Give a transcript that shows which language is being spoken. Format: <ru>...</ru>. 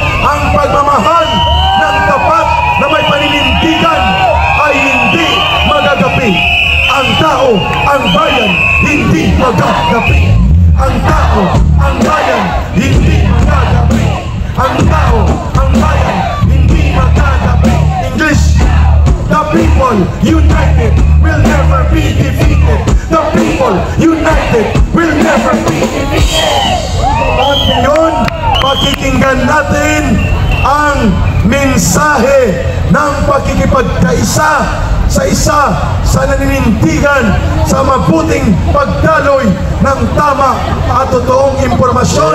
<tl>Ang pagmamahal ng tapat na may paninindigan ay hindi magagapi. Ang tao, ang bayan, hindi magagapi. Ang tao, ang bayan, hindi magagapi. Ang tao, ang bayan, hindi magagapi.</tl> <en>English: the people united will never be defeated. The people united will never be defeated.</en> <tl>At ngayon, pakikinggan natin ang mensahe ng pakikipagkaisa sa isa sa naninindigan sa mabuting pagdaloy ng tama at totoong impormasyon.</tl>